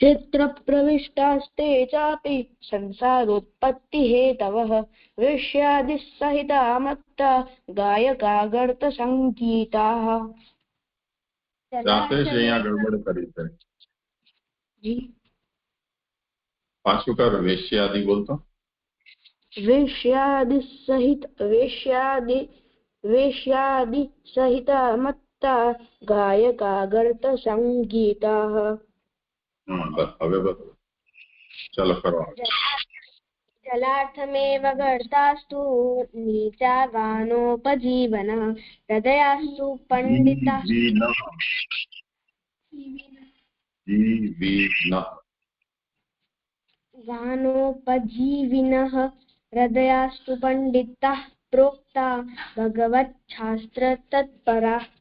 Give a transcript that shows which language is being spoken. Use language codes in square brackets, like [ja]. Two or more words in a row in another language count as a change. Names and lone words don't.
[sa] क्षेत्रप्रविष्टास्ते चापि संसारोत्पत्तिहेतवः वेश्यादिसहिता मत्ता गायका गर्तसङ्गीताः। [gu] જાતે જ અહીંયા ગડબડ કરી છે. जी પાછું કર, વેશ્યાદિ બોલતો. [sa] वेश्यादि सहिता मत्ता गायका गर्तसङ्गीताः। [gu] બસ હવે બસ ચાલો કરો. [sa] जलार्थमेव गर्तास्तु नीचा गानोपजीवन हृदयास्तु पण्डितः गानोपजीविनः हृदयास्तु पण्डितः प्रोक्ता भगवच्छास्त्र तत्परा